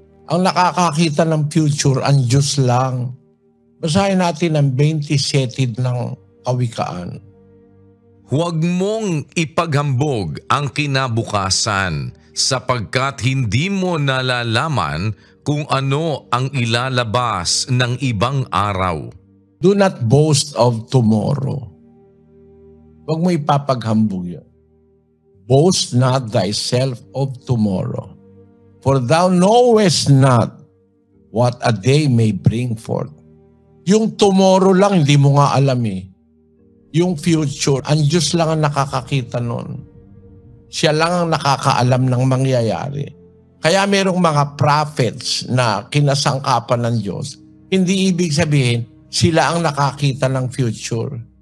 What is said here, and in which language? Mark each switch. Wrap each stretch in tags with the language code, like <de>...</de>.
<tl>Ang nakakakita ng future, ang Diyos lang. Basahin natin ang 27 ng Kawikaan. Huwag mong ipaghambog ang kinabukasan sapagkat hindi mo nalalaman kung ano ang ilalabas ng ibang araw.</tl> <en>Do not boast of tomorrow.</en> <tl>Huwag mo ipapaghambog yan.</tl> <en>Boast not thyself of tomorrow, for thou knowest not what a day may bring forth.</en> <tl>Yung tomorrow lang, hindi mo nga alam Yung future, ang Diyos lang ang nakakakita nun. Siya lang ang nakakaalam ng mangyayari. Kaya merong mga prophets na kinasangkapan ng Diyos. Hindi ibig sabihin, sila ang nakakita ng future.</tl>